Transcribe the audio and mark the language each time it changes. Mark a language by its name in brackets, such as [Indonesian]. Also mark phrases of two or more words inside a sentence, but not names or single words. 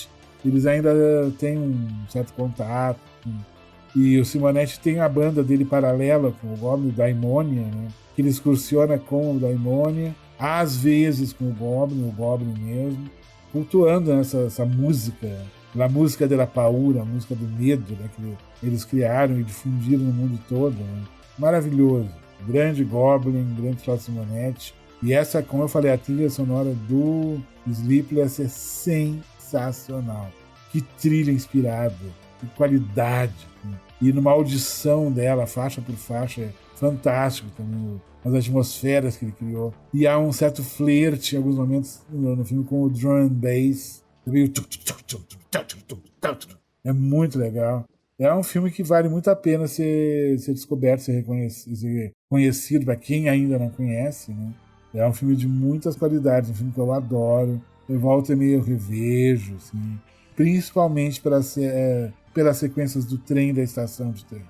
[Portuguese] Eles ainda têm um certo contato. E o Simonetti tem a banda dele paralela com o Goblin, o Daimonia, né, que ele excursiona com o Daimonia, às vezes com o Goblin mesmo, cultuando essa música. A música [Italian] della paura, [Portuguese] a música do medo, né, que eles criaram e difundiram no mundo todo. Né? Maravilhoso. Grande Goblin, grande Fausto Simonetti. E essa, como eu falei, a trilha sonora do Sleepless é sensacional. Que trilha inspirada, que qualidade. E numa audição dela, faixa por faixa, é fantástico também. As atmosferas que ele criou. E há um certo flerte em alguns momentos no filme com o [English] drum and bass. [Portuguese] É muito legal. É um filme que vale muito a pena ser descoberto, ser conhecido para quem ainda não conhece, né? É um filme de muitas qualidades, um filme que eu adoro. Eu volto e meio revejo, assim, principalmente pelas sequências do trem, da estação de trem.